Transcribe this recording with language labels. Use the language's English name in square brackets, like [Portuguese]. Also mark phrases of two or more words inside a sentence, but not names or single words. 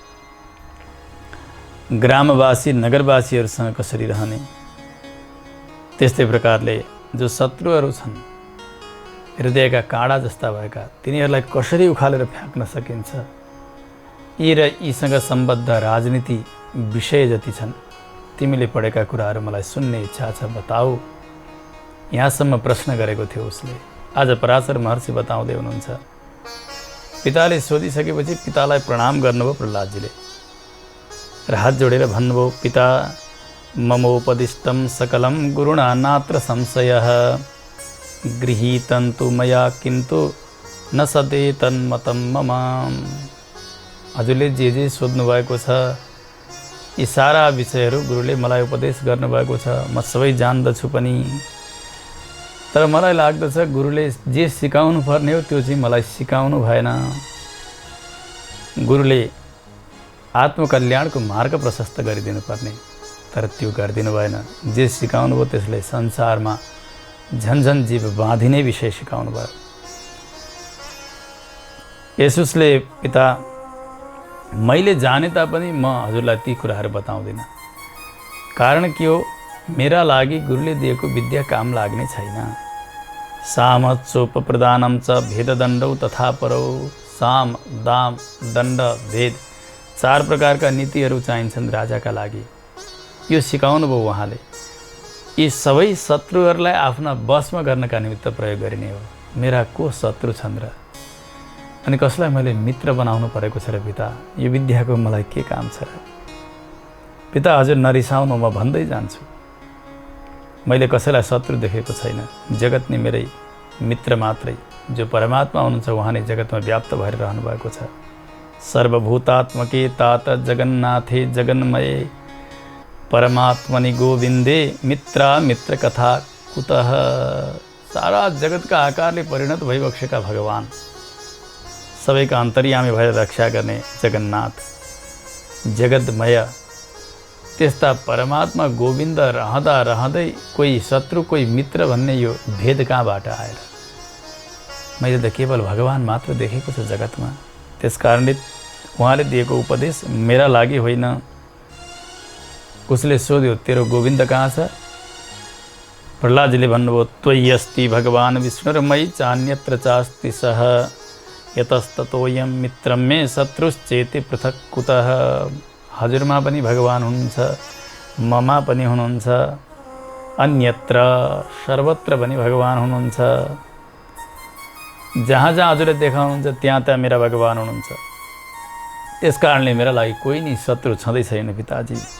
[Nepali] ग्रामवासी नगरवासीहरूसँग कसरी रहने, त्यस्तै प्रकारले जो शत्रुहरू छन् हृदयका काँडा जस्ता भएका तिनीहरूलाई कसरी उखालेर फ्याँक्न सकिन्छ, यी र यीसँग सम्बद्ध राजनीति विषय जति छन् तिमीले पढेका कुराहरू मलाई सुन्ने इच्छा छ, बताऊ। यहाँसम्म प्रश्न गरेको थियो उसले। आज पराशर महर्षि बताउँदै हुनुहुन्छ। पिताले सोधिसकेपछि पितालाई प्रणाम गर्नुभयो प्रहलादजीले र हात जोडेर भन्नुभयो, [Sanskrit] पिता ममोपदिष्टं सकलं गुरुणा नात्र संशयः गृहीतन्तु मया किन्तु न सदे तन्मतं मम। [Nepali] हजुरले जे सोध्नु भएको छ यी सारा विषयहरू गुरुले मलाई उपदेश गर्नुभएको छ, म सबै जान्दछु पनि। तर मलाई लाग्दछ गुरुले जे सिकाउनु पर्ने हो त्यो चाहिँ मलाई सिकाउनु भएन। गुरुले आत्मकल्याणको मार्ग प्रशस्त गरिदिनु पर्ने, तर त्यो गरिदिनु भएन। जे सिकाउनु भयो त्यसले संसारमा झन्झन जीव बाँधिने विषय सिकाउनु भयो। यसुसले, पिता मैले जाने तापनि म हजुरलाई ती कुराहरू बताउँदिनँ। कारण के हो, मेरा लागि गुरुले दिएको विद्या काम लाग्ने छैन। [Sanskrit] सामचोपप्रदानं च भेददण्डौ तथा परौ। [Nepali] साम, दाम, दण्ड, भेद, चार प्रकारका नीतिहरू चाहिन्छन् राजाका लागि। यो सिकाउनु भयो उहाँले। यी सबै शत्रुहरूलाई आफ्ना वशमा गर्नका निमित्त प्रयोग गरिने हो। मेरा को शत्रु छन् र? अनि कसलाई मैले मित्र बनाउनु परेको छ र पिता? यो विद्याको मलाई के काम छ र? पिता हजुर नरिसाउनु, म भन्दै जान्छु। मैले कसैलाई शत्रु देखेको छैन। जगत नै मेरै मित्र मात्रै। जो परमात्मा हुनुहुन्छ उहाँ नै जगतमा व्याप्त भएर रहनुभएको छ। [Sanskrit] सर्वभूतात्मके तात जगन्नाथे जगन्मये परमात्मनि गोविन्दे मित्रा मित्र कथा कुतः। [Nepali] सारा जगतका आकारले परिणत भइबसेका भगवान, सबैका अन्तर्यामी भएर रक्षा गर्ने जगन्नाथ जगतमय, त्यस्ता परमात्मा गोविन्द रहँदा रहँदै कोही शत्रु कोही मित्र भन्ने यो भेद कहाँबाट आएर? मैले त केवल भगवान मात्र देखेको छ जगतमा। त्यसकारणले उहाँले दिएको उपदेश मेरा लागि होइन। उसले सोध्यो, तेरो गोविन्द कहाँ छ? प्रहलादजीले भन्नुभयो, [Sanskrit] त्वयि अस्ति भगवान् विष्णुर्मयि चान्यत्र चास्ति सः यतस्ततोऽयं मित्रं मे शत्रुश्चेति पृथक् कुतः। [Nepali] हजुरमा पनि भगवान हुनुहुन्छ, ममा पनि हुनुहुन्छ। अन्यत्र सर्वत्र पनि भगवान हुनुहुन्छ। जहाँ जहाँ हजुरले देखाउनुहुन्छ त्यहाँ त्यहाँ मेरा भगवान हुनुहुन्छ। यस कारणले मेरा लागि कोही नि शत्रु छँदै छैन पिताजी।